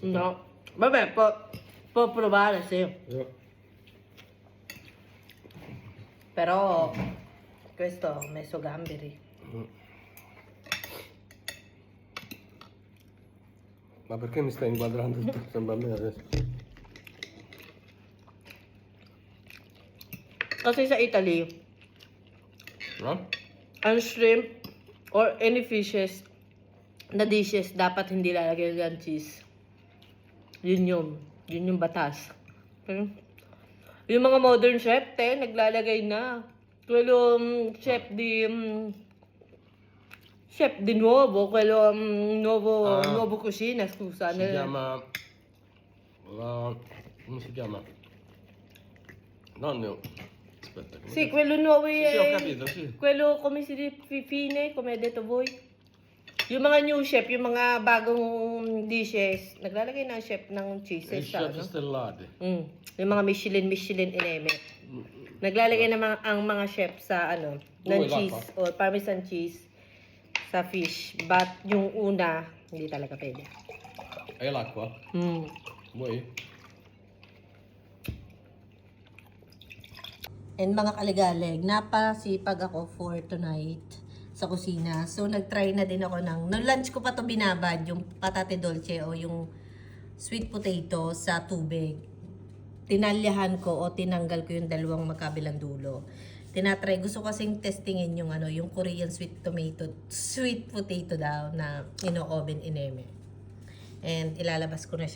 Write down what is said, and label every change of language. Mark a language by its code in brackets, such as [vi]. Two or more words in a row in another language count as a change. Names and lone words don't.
[it] No, vabbè, può provare, sì. Però questo ho messo gamberi. Ma perché mi stai inquadrando tutto? Sembra a me adesso. [tl] Kasi sa Italy, No? ang [en] shrimp or any fishes [tl] na dishes dapat hindi lalagyan ng cheese. Yun yung batas. Okay? Yung mga modern chef, naglalagay na. [it] Quello chef di nuovo, quello nuovo cucina, scusa. Si chiama... come si chiama? Non... Aspetta, come Sì, quello nuovo Sì, ho capito, sì. Quello, come si dice, fine, come hai detto voi. [tl] Yung mga [en] new chef, [tl] yung mga bagong dishes, naglalagay na chef ng cheese. [it] I chef stellati. [tl] Yung mga Michelin ineme. Naglalagay na ang mga chef sa ng cheese or [en] parmesan cheese [tl] sa fish. But yung una, hindi talaga pwede. [it] E l'acqua? Vuoi? [tl] And mga kaligalig, napasipag ako [en] for tonight [tl] sa kusina. So, nag-try na din ako ng lunch ko pa to binabad, yung [it] patate dolce [tl] o yung [en] sweet potato [tl] sa tubig. Tinalyahan ko o tinanggal ko yung dalawang magkabilang dulo. Tinatry, gusto kasing testingin yung yung [en] Korean sweet potato [tl] daw na ino-oven ineme. And ilalabas ko na siya.